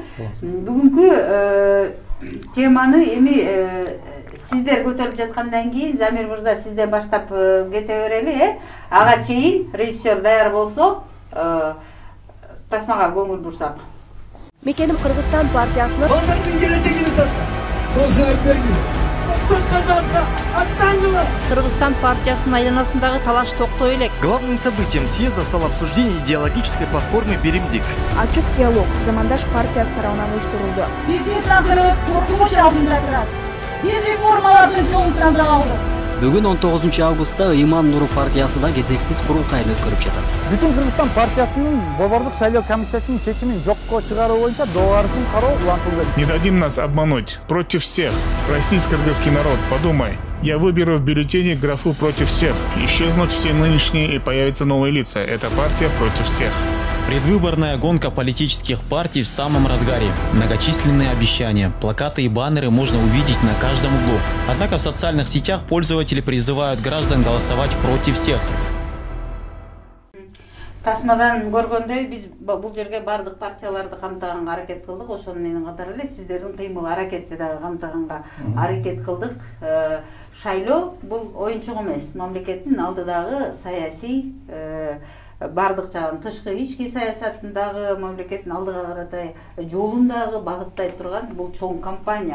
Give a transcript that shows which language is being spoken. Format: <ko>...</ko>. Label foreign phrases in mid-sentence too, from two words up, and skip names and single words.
<ky>Бүгүнкү теманы эми сиздер көтөрүп жаткандан кийин Замир мырза сизден баштап кете берели, ага чейин режиссер даяр болсо тасмага көңүл бурсак. Мекеним Кыргызстан партиясынын балдардын келечегини сатка. Болсо айтпайбы. Кыргызстан партиясынын айланасындагы талаш токтой элек.</ky> <ru>Главным событием съезда стало обсуждение идеологической платформы «Беремдик».</ru> <ky>Ачык диалог Замандаш партиясы тарабынан уюштурулду. Биздин сандырыбыз коркунуч алдында турат. Биз реформалардын жолун тандап алдык. Бүгүн 19 августта Иман Нуру партиясы да кезексиз курултайын өткөрүп жатат. Бүтүн Кыргызстан партиясынын борбордук шайлоо комиссиясынын чечимин жокко чыгаруу боюнча доорусун кароо улантылды.</ky> <ru>Не дадим нас обмануть. Против всех. Проснись, кыргызский народ, подумай. Я выберу в бюллетене графу «против всех». Исчезнут все нынешние и появятся новые лица. Это партия против всех. Предвыборная гонка политических партий в самом разгаре. Многочисленные обещания, плакаты и баннеры можно увидеть на каждом углу. Однако в социальных сетях пользователи призывают граждан голосовать против всех.</ru> <ky>Тасмадан көргөндөй биз бул жерге бардык партияларды камтыганга аракет кылдык. Ошону менен катар эле сиздердин кыймыл аракетти дагы камтыганга аракет кылдык. Шайлоо бул оюнчук эмес, мамлекеттин алдыдагы саясий бардык жагын тышкы ички саясатындагы мамлекеттин алдыга каратай жолундагы багыттай турган бул чоң кампания.</ky>